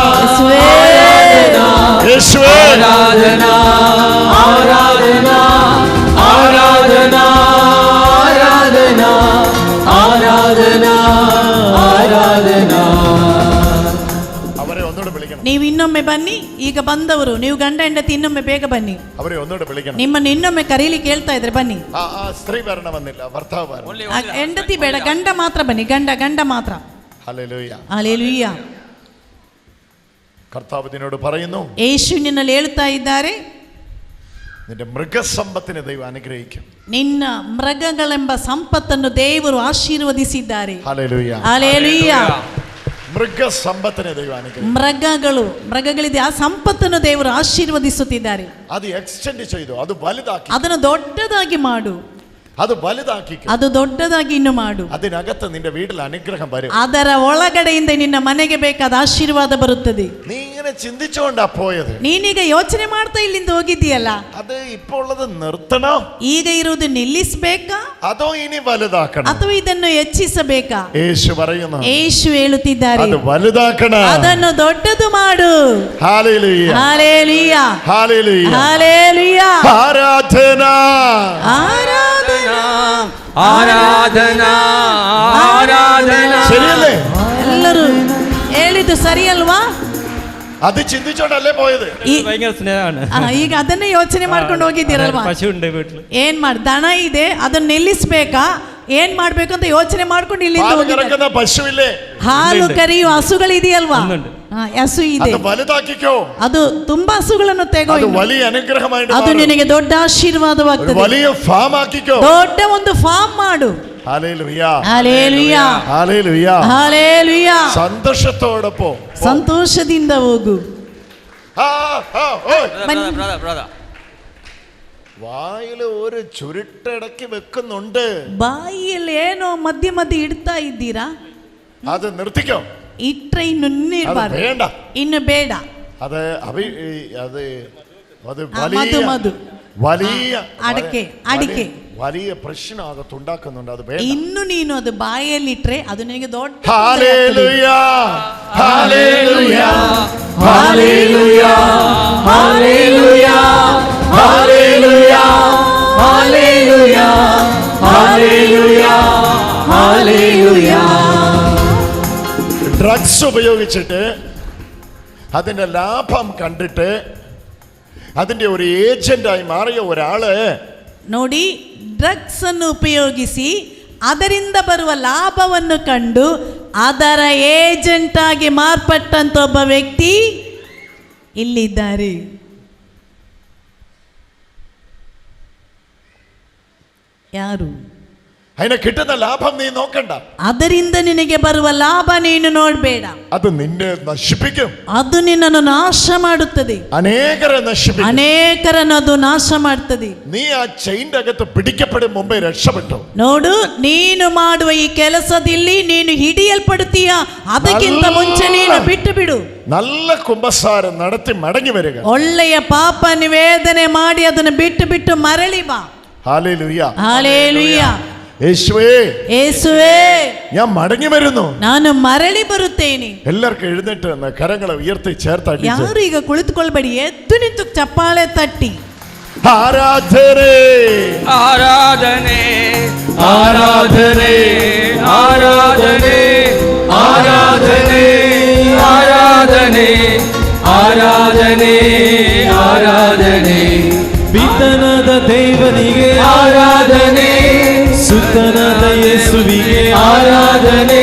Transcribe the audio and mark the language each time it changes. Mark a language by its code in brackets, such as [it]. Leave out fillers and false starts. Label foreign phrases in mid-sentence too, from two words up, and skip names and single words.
[ml] യേശുവേ ആരാധന ആരാധന ആരാധന ആരാധന ആരാധന ആരാധന. അവരെ ഒന്നുകൂടെ വിളിക്കണം. [kn] ನೀವು ಇನ್ನೊಮ್ಮೆ ಬನ್ನಿ. ಈಗ ಬಂದವರು ನೀವು ಗಂಡ ಹೆಂಡತಿ ಇನ್ನೊಮ್ಮೆ ಬೇಗ ಬನ್ನಿ. [ml] അവരെ ഒന്നുകൂടെ വിളിക്കണം. [kn] ನಿಮ್ಮನ್ನು ಇನ್ನೊಮ್ಮೆ ಕರೀಲಿಕ್ಕೆ ಹೇಳ್ತಾ ಇದ್ರೆ ಬನ್ನಿ. [ml] ആ സ്ത്രീ വരണമെന്നില്ല, ഭർത്താവ് വരണം. [kn] ಹೆಂಡತಿ ಬೇಡ, ಗಂಡ ಮಾತ್ರ ಬನ್ನಿ. ಗಂಡ ಮಾತ್ರ. [ml] ഹല്ലേലൂയ [kn] ಹಲ್ಲೆಲೂಯಾ. [ml] കർത്താവ് നിന്നോട് പറയുന്നു, [kn] ಯೇಸು ನಿನ್ನಲ್ಲಿ ಹೇಳ್ತಾ ಇದ್ದಾರೆ, [ml] നിന്റെ മൃഗസമ്പത്തിനെ ദൈവം അനുഗ്രഹിക്കും. [kn] ನಿನ್ನ ಮೃಗಗಳೆಂಬ ಸಂಪತ್ತನ್ನು ದೇವರು ಆಶೀರ್ವದಿಸಿದ್ದಾರೆ. [ml] ഹല്ലേലൂയ [kn] ಹಲ್ಲೆಲೂಯಾ. [ml] മൃഗസമ്പത്തിനെ ദൈവം അനുഗ്രഹിക്കും. [kn] ಮೃಗಗಳಿದೆ, ಆ ಸಂಪತ್ತನ್ನು ದೇವರು ಆಶೀರ್ವದಿಸುತ್ತಿದ್ದಾರೆ. [ml] അത് എക്സ്റ്റെൻഡ് ചെയ്തു, അത് വലുതാക്കി, [kn] ಅದನ್ನು ದೊಡ್ಡದಾಗಿ ಮಾಡು, [ml] അത് വലുതാക്കി, [kn] ಅದು ದೊಡ್ಡದಾಗಿ ಇನ್ನು ಮಾಡು. [ml] അതിനകത്ത് നിന്റെ വീട്ടിൽ അനുഗ്രഹം വരും. [kn] ಅದರ ಒಳಗಡೆಯಿಂದ ನಿನ್ನ ಮನೆಗೆ ಬೇಕಾದ ಆಶೀರ್ವಾದ ಬರುತ್ತದೆ. [ml] നീ ഇങ്ങനെ ചിന്തിച്ചുകൊണ്ടാ പോയത്. [kn] ನೀನೀಗ ಯೋಚನೆ ಮಾಡ್ತಾ ಇಲ್ಲಿಂದ ಹೋಗಿದ್ದೀಯಲ್ಲ, [ml] അത് ഇപ്പോൾ ഉള്ളത് നിർത്തണോ, [kn] ಈಗ ಇರುವುದು ನಿಲ್ಲಿಸಬೇಕಾ, [ml] അതോ ഇനി വലുതാക്കണം? [kn] ಅಥವಾ ಇದನ್ನು ಹೆಚ್ಚಿಸಬೇಕಾ? [ml] യേശു പറയുന്നു, [kn] ಯೇಸು ಹೇಳುತ್ತಿದ್ದಾರೆ, [ml] അത് വലുതാക്കണം, [kn] ಅದನ್ನು ದೊಡ್ಡದು ಮಾಡು. [ml] ഹല്ലേലൂയ [kn] ಹಲ್ಲೆಲೂಯ [ml] ഹല്ലേലൂയ [kn] ಹಲ್ಲೆಲೂಯ. [ml] ആരാധന [kn] ಆರಾಧನಾ [ml] ആരാധന ആരാധന. ശരിയല്ലേ? [kn] ಎಲ್ಲರೂ ಹೇಳಿದ್ದು ಸರಿ ಅಲ್ವಾ? [ml] അത് ചിന്തിച്ചോണ്ടല്ലേ പോയത്. ഭയങ്കര സ്നേഹമാണ്. [kn] ಈಗ ಅದನ್ನೇ ಯೋಚನೆ ಮಾಡ್ಕೊಂಡು ಹೋಗಿದ್ದೀರಲ್ವಾ? [ml] പശു ഉണ്ട് വീട്ടിൽ. [kn] ಏನ್ ದನ ಇದೆ, ಅದನ್ನ ನಿಲ್ಲಿಸ್ಬೇಕಾ, ಏನ್ ಮಾಡ್ಬೇಕು ಅಂತ ಯೋಚನೆ ಮಾಡ್ಕೊಂಡು ಇಲ್ಲಿಂದ [ml] പാല് [kn] ಹೋಗಿದ್ದಾರೆ. [ml] കറക്കുന്ന പശുവില്ലേ, [kn] ಹಾಲು ಕರೆಯುವ ಹಸುಗಳಿದೆಯಲ್ವಾ? ಹಸು ಇದೆ, [ml] അത് വലുതാക്കിക്കോ, [kn] ಅದು ತುಂಬಾ ಹಸುಗಳನ್ನು ತೆಗೋ, [ml] അത് വലിയ അനുഗ്രഹമായിട്ട് [kn] ಅದು [ml] മാറും. [kn] ನಿನಗೆ ದೊಡ್ಡ ಆಶೀರ್ವಾದವಾಗ್ತದೆ. [ml] വലിയ ഫാം ആക്കിക്കോ. [kn] ದೊಡ್ಡ ಒಂದು ಫಾರ್ಮ್ ಮಾಡು. [ml] ഹല്ലേലൂയ [kn] ಹಲ್ಲೆಲೂಯ [ml] ഹല്ലേലൂയ [kn] ಹಲ್ಲೆಲೂಯ. [ml] സന്തോഷത്തോടെ പോ, [kn] ಸಂತೋಷದಿಂದ ಹೋಗು. [ml] വായില് ഒരു ചുരുട്ടിടക്കി വെക്കുന്നുണ്ട്, [kn] ಬಾಯಿಯಲ್ಲಿ ಏನೋ ಮಧ್ಯ ಮಧ್ಯೆ ಇಡ್ತಾ ಇದ್ದೀರಾ, [ml] അത് നിർത്തിക്കോ. [kn] ಇಟ್ರೆ ಇನ್ನು [ml] അത് വേണ്ട, [kn] ಇನ್ನು ಬೇಡ. [ml] അത് അത് മധു മധു വലിയ [kn] ಅಡಿಕೆ [ml] വലിയ പ്രശ്നം അകത്തുണ്ടാക്കുന്നുണ്ട്, അത് വേണ്ട. [kn] ಇನ್ನು ನೀನು ಅದು ಬಾಯಲ್ಲಿಟ್ರೆ ಅದು ನಿನಗೆ ದೊಡ್ಡ [ml] ഹല്ലേലൂയ ഹല്ലേലൂയ ഹല്ലേലൂയ ഹല്ലേലൂയ ഹല്ലേലൂയ ഹല്ലേലൂയ ഹല്ലേലൂയ ഹല്ലേലൂയ. ഡ്രഗ്സ് ഉപയോഗിച്ചിട്ട് അതിന്റെ ലാഭം കണ്ടിട്ട് അതിന്റെ ഒരു ഏജന്റായി മാറിയ ഒരാള് [kn] ನೋಡಿ, ಡ್ರಗ್ಸ್ ಅನ್ನು ಉಪಯೋಗಿಸಿ ಅದರಿಂದ ಬರುವ ಲಾಭವನ್ನು ಕಂಡು ಅದರ ಏಜೆಂಟ್ ಆಗಿ ಮಾರ್ಪಟ್ಟಂತ ಒಬ್ಬ ವ್ಯಕ್ತಿ ಇಲ್ಲಿದ್ದಾರೆ. ಯಾರು? [ml] അതിനെ കിട്ടുന്ന ലാഭം നീ നോക്കണ്ട, [kn] ಅದರಿಂದ ನಿನಗೆ ಬರುವ ಲಾಭ ನೀನು ನೋಡಬೇಡ, [ml] അത് നിന്നെ നശിപ്പിക്കും, [kn] ಅದು ನಿನ್ನನ್ನು ನಾಶ ಮಾಡುತ್ತದೆ, [ml] അനേകരെ നശിപ്പിക്കും. [kn] ಅನೇಕರನ್ನು ಅದು ನಾಶ ಮಾಡುತ್ತದೆ. [ml] നീ ആ ചെയിന്റെ അകത്ത് പിടിക്കപ്പെടും മുമ്പേ രക്ഷപ്പെട്ടു. [kn] ನೋಡು, ನೀನು ಮಾಡುವ ಈ ಕೆಲಸದಲ್ಲಿ ನೀನು ಹಿಡಿಯಲ್ಪಡುತ್ತೀಯ, ಅದಕ್ಕಿಂತ ಮುಂಚೆ ನೀನು ಬಿಟ್ಟು ಬಿಡು. [ml] നല്ല കുമ്പസാരം നടത്തി മടങ്ങി വരിക. [kn] ಒಳ್ಳೆಯ ಪಾಪ ನಿವೇದನೆ ಮಾಡಿ ಅದನ್ನು ಬಿಟ್ಟು ಬಿಟ್ಟು ಮರಳಿ ಬಾ. [ml] ഹല്ലേലൂയ [kn] ಹಲ್ಲೆಲೂಯ. [ml] യേശുവേ [kn] ಯೇಸುವೇ [ml] ഞാൻ മടങ്ങി വരുന്നു. [kn] ನಾನು ಮರಳಿ ಬರುತ್ತೇನೆ. [ml] എല്ലാവർക്കും എഴുന്നേറ്റ് നിന്ന് കരങ്ങളെ ഉയർത്തി ചേർത്താക്കി [kn] ಯಾರು ಈಗ ಕುಳಿತುಕೊಳ್ಬೇಡಿ, ಎದ್ದು ನಿಂತು ಚಪ್ಪಾಳೆ ತಟ್ಟಿ [ml] ആരാധനേ ആരാധനേ ആരാധനേ ആരാധനേ ആരാധനേ ആരാധനേ ആരാധനേ ആരാധനേ [kn] ಪಿತನಾದ ದೇವನಿಗೆ ಆರಾಧನೆ, ಸುತನಾದ ಯೇಸುವಿಗೆ ಆರಾಧನೆ.